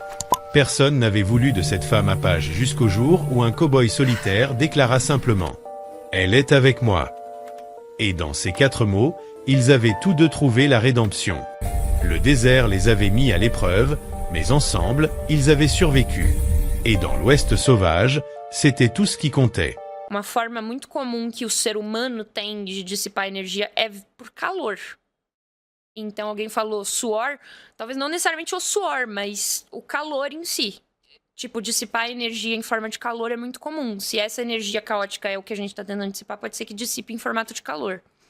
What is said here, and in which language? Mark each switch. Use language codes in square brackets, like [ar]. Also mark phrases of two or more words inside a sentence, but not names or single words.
[fr] Personne n'avait voulu de cette femme apache jusqu'au jour où un cow-boy solitaire déclara simplement « Elle est avec moi ». Et dans ces 4 mots, ils avaient tous deux trouvé la rédemption. Le désert les avait mis à l'épreuve, mais ensemble, ils avaient survécu. Et dans l'Ouest sauvage, c'était tout ce qui comptait. [pt] Uma forma muito comum que o ser humano tem de dissipar energia é por calor. Então alguém falou suor, talvez não necessariamente o suor, mas o calor em si. Tipo, dissipar energia em forma de calor é muito comum. Se essa energia caótica é o que a gente tá tentando dissipar, pode ser que dissipe em formato de calor.